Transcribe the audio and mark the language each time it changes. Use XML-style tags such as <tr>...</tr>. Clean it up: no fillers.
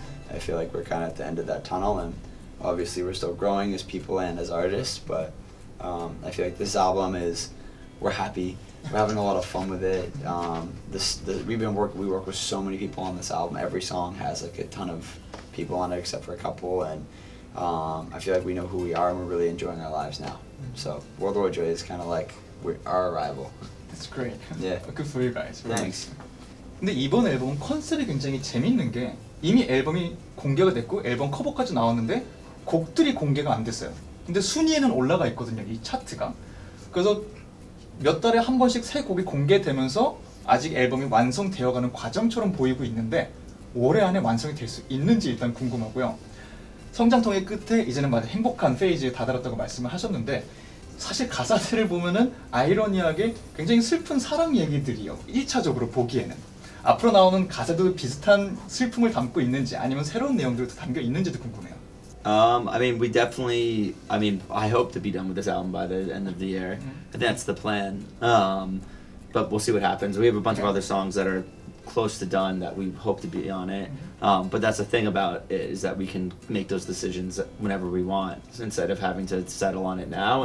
<en>I feel like we're kind of at the end of that tunnel, and obviously we're still growing as people and as artists, but I feel like this album is, we're happy, we're having a lot of fun with it. We work with so many people on this album. Every song has like a ton of people on it except for a couple, and I feel like we know who we are and we're really enjoying our lives now. So World War Joy is kind of like our arrival. That's great. Yeah. Good for you guys. Very Thanks. nice.</en> <ko>근데 이번 앨범은 컨셉이 굉장히 재밌는 게 이미 앨범이 공개가 됐고 앨범 커버까지 나왔는데 곡들이 공개가 안 됐어요. 근데 순위에는 올라가 있거든요, 이 차트가. 그래서 몇 달에 한 번씩 새 곡이 공개되면서 아직 앨범이 완성되어가는 과정처럼 보이고 있는데 올해 안에 완성이 될 수 있는지 일단 궁금하고요. 성장통의 끝에 이제는 마치 행복한 페이지에 다다랐다고 말씀을 하셨는데 사실 가사들을 보면은 아이러니하게 굉장히 슬픈 사랑 얘기들이요. 1차적으로 보기에는. 앞으로 나오는 가사도 비슷한 슬픔을 담고 있는지 아니면 새로운 내용들도 담겨 있는지도 궁금해요.</ko> <en>I mean, we definitely. I mean, I hope to be done with this album by the end of the year. I think that's the plan. But we'll see what happens. We have a bunch of other songs that are close to done that we hope to be on it. But that's the thing about it, is that we can make those decisions whenever we want, instead of having to settle on it now.</en>